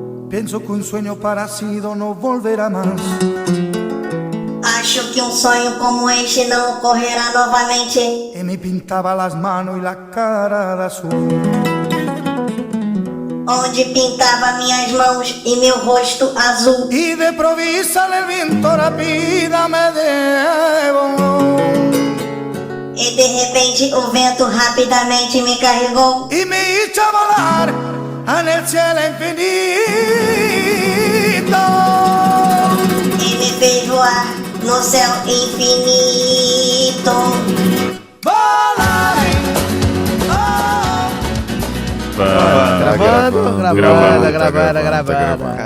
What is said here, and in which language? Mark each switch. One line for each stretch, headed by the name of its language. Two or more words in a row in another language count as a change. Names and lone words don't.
Spanish: Penso que un sueño parecido no volverá más.
Portuguese: Acho que um sonho como este não ocorrerá novamente.
Spanish: Y me pintaba las manos y la cara de azul.
Portuguese: Onde pintava minhas mãos e meu rosto azul.
Spanish: Y de provisa el viento rápida me llevó.
Portuguese: E de repente o vento rapidamente me carregou.
Spanish: Y me hizo volar en el cielo infinito.
Portuguese: E me fez voar no céu infinito.
Spanish: Volaré.
Portuguese: Gravando.